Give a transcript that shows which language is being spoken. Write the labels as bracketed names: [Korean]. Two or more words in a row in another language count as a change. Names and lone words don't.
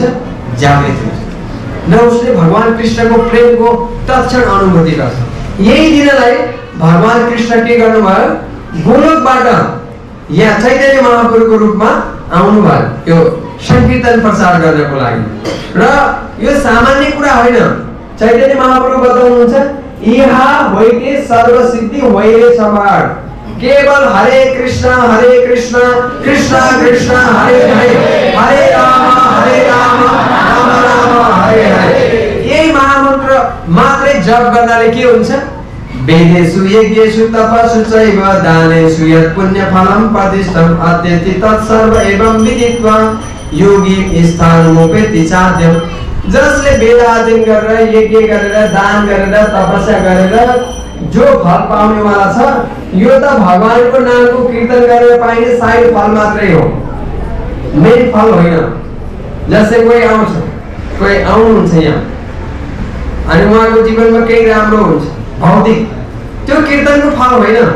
[Nepali] जागृत हुन्छ न, उसले भगवान कृष्णको प्रेमको तत्क्षण अनुभूति गर्छ। यही दिनलाई भगवान कृष्ण के गर्नुभयो? गोलोकबाट यहाँ चैतन्य महाप्रभुको रूपमा आउनुभयो यो संकीर्तन प्रचार गर्नको लागि। र यो सामान्य कुरा होइन। चैतन्य महाप्रभु बताउनुहुन्छ, [Bangla] ইহা হইতে সর্বসিদ্ধি হইবে সবার, केवल हरे कृष्ण कृष्ण कृष्ण हरे हरे, हरे राम राम राम हरे हरे। [Nepali] यही महामन्त्र मात्रै जप गर्नाले के हुन्छ? [Sanskrit] वेदेषु यज्ञेषु तपस्सु चैव दानेषु यत् पुण्यफलं प्रतिष्ठम् अत्यति तत्सर्व एवं विदित्वा योगी स्थानमुपेति चाद्यम्। [Nepali] जसले वेद अध्ययन गरेर, यज्ञ गरेर, दान गरेर, तपस्या गरेर जो फल पाउनेवाला छ, यो त भगवानको नामको कीर्तन गरेर पाइने साइड फल मात्रै हो, मेन फल होइन। जस्तै कोही आउँछ, कोही आउनुहुन्छ यहाँ अनि उहाँको जीवनमा केही राम्रो हुन्छ भौतिक, त्यो कीर्तनको फल होइन।